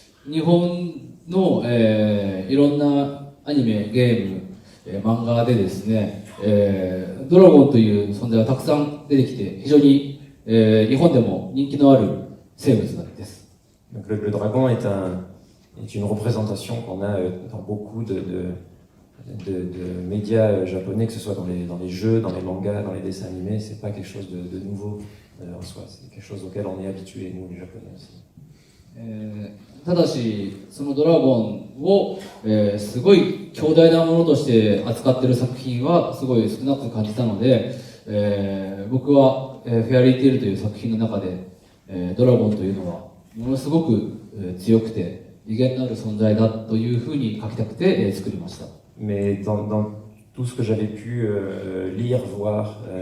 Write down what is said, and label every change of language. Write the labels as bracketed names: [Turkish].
[Japanese] 日本の、いろんなアニメ、ゲーム、漫画でですね、ドラゴンという存在がたくさん出てきて、非常に、日本でも人気のある生物なんです。 [French] Donc le dragon est une représentation qu'on a dans beaucoup de médias japonais, que ce soit dans les jeux, dans les mangas, dans les dessins animés. C'est pas quelque chose de nouveau en soi, c'est quelque chose auquel on est habitué, nous les Japonais aussi. [Japanese] ただし、そのドラゴンを、すごい強大なものとして扱っている作品はすごい少なく感じたので、僕は、フェアリーテイルという作品の中で、ドラゴンというのはものすごく、強くて威厳のある存在だというふうに書きたくて、作りました。 [French] Mais dans tout ce que j'avais pu lire, voir